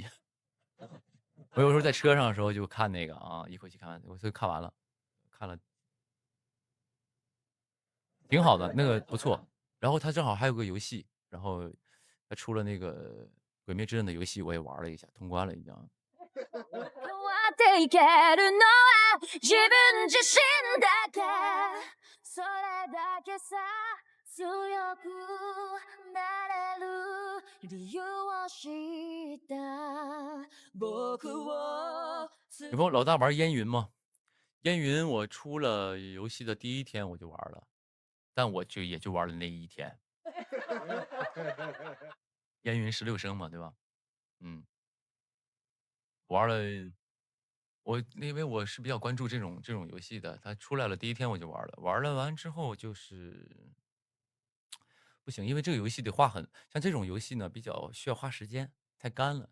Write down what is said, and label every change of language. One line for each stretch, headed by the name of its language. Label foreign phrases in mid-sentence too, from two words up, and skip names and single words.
Chinese: 我有时候在车上的时候就看那个啊，一口气看完，我就看完了，看了挺好的，那个不错。然后他正好还有个游戏，然后他出了那个《鬼灭之刃》的游戏，我也玩了一下，通关了已经。
Japanese: っていけるのは自分自身だけそれだけさ強くなれる理由を知った僕を
Chinese: 你朋友老大玩烟云吗？烟云我出了游戏的第1天我就玩了，但我也就玩了那1天。烟云16声嘛，对吧？嗯，玩了。因为我是比较关注这种游戏的，它出来了第1天我就玩了，玩了完之后就是不行，因为这个游戏得像这种游戏呢比较需要花时间，太干了。